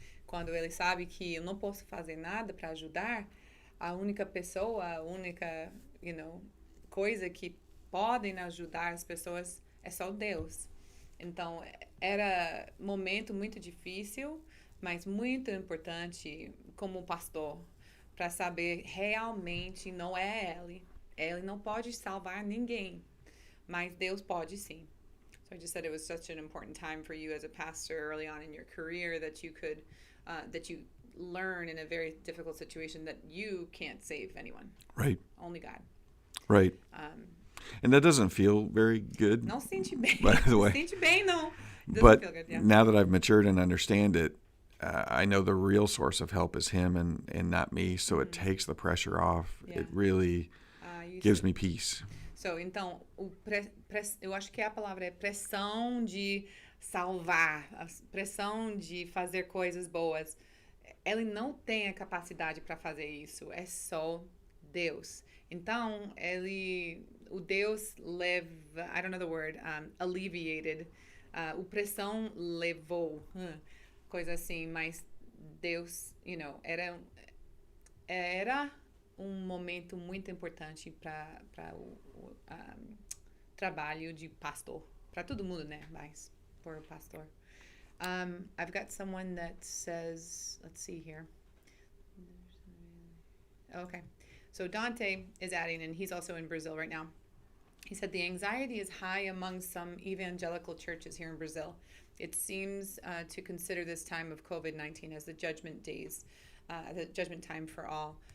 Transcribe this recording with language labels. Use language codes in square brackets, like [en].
[pt] Quando ele sabe que eu não posso fazer nada para ajudar, a única pessoa, a única, coisa que podem ajudar as pessoas é só Deus. Então, era um momento muito difícil, mas muito importante como pastor, para saber realmente não é ele. Ele não pode salvar ninguém, mas Deus pode sim. [en] So I just said it was such an important time for you as a pastor early on in your career that you could, that you learn in a very difficult situation that you can't save anyone. Right. Only God. Right. And that doesn't feel very good. [pt] Não sente bem. [en] By the way. [pt] Não sente bem, não. [en] But feel good, now that I've matured and understand it, I know the real source of help is him and not me. So it takes the pressure off. Yeah. It really gives me peace. [pt] So, então, eu acho que a palavra é pressão de salvar, a pressão de fazer coisas boas. Ele não tem a capacidade para fazer isso, é só Deus. Então, o Deus leva, [en] I don't know the word, alleviated, [pt] o pressão levou, coisa assim, mas Deus, era um momento muito importante para o trabalho de pastor, para todo mundo, né, mas [en] for a pastor. I've got someone that says, let's see here. Okay. So Dante is adding, and he's also in Brazil right now. He said the anxiety is high among some evangelical churches here in Brazil. It seems to consider this time of COVID-19 as the judgment days, the judgment time for all.